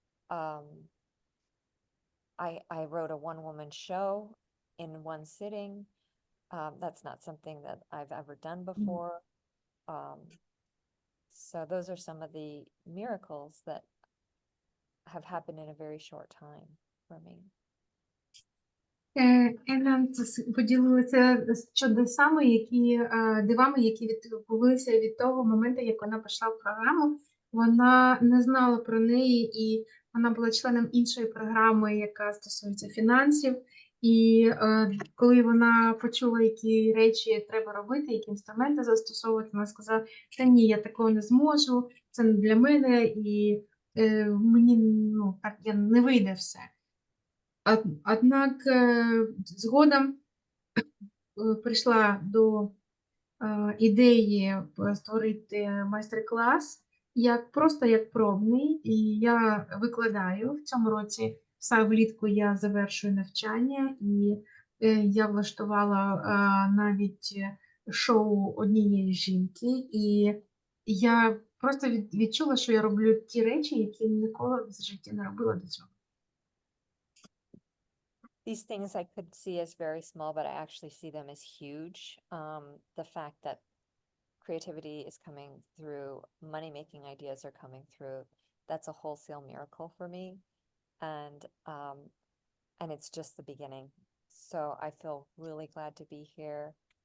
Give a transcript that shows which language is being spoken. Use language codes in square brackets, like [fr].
[en] I wrote a one-woman show in one sitting. That's not something that I've ever done before. So those are some of the miracles that have happened in a very short time for me. [uk] Елен поділилася чудесами, дивами, які відбулися від того моменту, як вона пішла в програму. Вона не знала про неї, і вона була членом іншої програми, яка стосується фінансів. І коли вона почула, які речі треба робити, які інструменти застосовувати, вона сказала, та ні, я такого не зможу, це не для мене, і мені так не вийде все. Однак згодом прийшла до ідеї створити майстер-клас просто як пробний, і я викладаю в цьому році. Влітку я завершую навчання, і я влаштувала навіть шоу однієї жінки, і я просто відчула, що я роблю ті речі, які ніколи в житті не робила до цього. [en] These things I could see as very small, but I actually see them as huge. The fact that creativity is coming through, money-making ideas are coming through, that's a wholesale miracle for me. And it's just the beginning. So I feel really glad to be here.